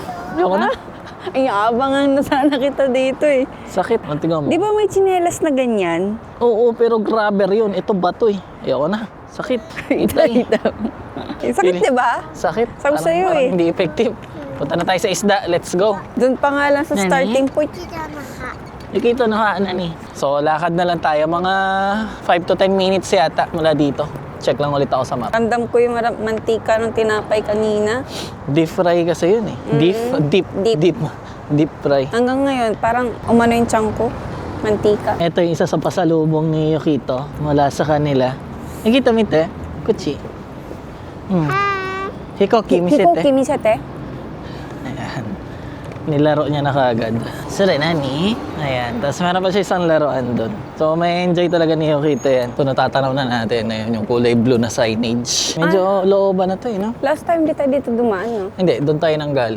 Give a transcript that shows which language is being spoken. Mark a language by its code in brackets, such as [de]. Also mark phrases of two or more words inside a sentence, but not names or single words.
[tl] Ay, abangan na sana kita dito eh. Sakit. Ang tingnan mo. Di ba may tsinelas na ganyan? Oo, pero grabber yun. Ito bato eh. Ayoko na. Sakit. Itay. Sakit, di ba? Sakit. Sabi sa'yo parang eh. hindi effective. Punta na tayo sa isda. [en] Let's go. [tl] Doon pa nga lang sa Nani? starting point. Ikito na ni. So, lakad na lang tayo. Mga 5 to 10 minutes yata mula dito. Check lang ulit ako sa map. Ramdam ko yung mantika ng tinapay kanina. [en] Deep fry [tl] kasi yun eh. [en] Deep fry. [tl] Hanggang ngayon, parang umano yung tiyan ko. Mantika. Ito yung isa sa pasalubong ni Yukito mula sa kanila. Nakita mo ito? Kuchi. [ja] 飛行機、見せて. 飛行機、見せて. [tl] Ayan. Nilaro niya na kaagad. Sure, nani. Ayan. Tapos meron pa siya isang laruan doon. So, may enjoy talaga ni Yukito yan. Kung natatanaw na natin, ayun, yung kulay blue na signage. Medyo looban na to eh, no? Last time di tayo dito dumaan, no? Hindi, doon tayo nang galing.